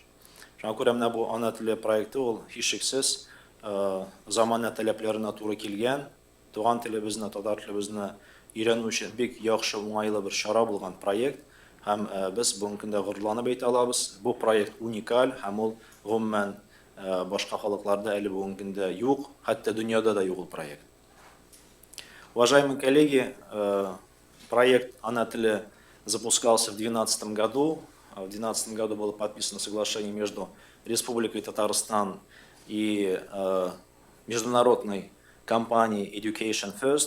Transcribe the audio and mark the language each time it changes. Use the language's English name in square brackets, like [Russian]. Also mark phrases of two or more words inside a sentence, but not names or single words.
[Tatar] Шуңа күрә менә бу ана теле проекты ул һичшиксез замана таләпләренә туры килгән, туган телебезне, татар телебезне өйрәнү өчен бик яхшы уңайлы бер чара булган проект. Һәм без бүгенге көндә горурланып әйтә алабыз, бу проект уникаль һәм ул гомумән башка халыкларда әле бүгенге көндә юк, хәтта дөньяда да юк ул проект. [Russian] Уважаемые коллеги, проект «Она теле» запускался в 2012 году. В 2012 году было подписано соглашение между Республикой Татарстан и международной компанией Education First.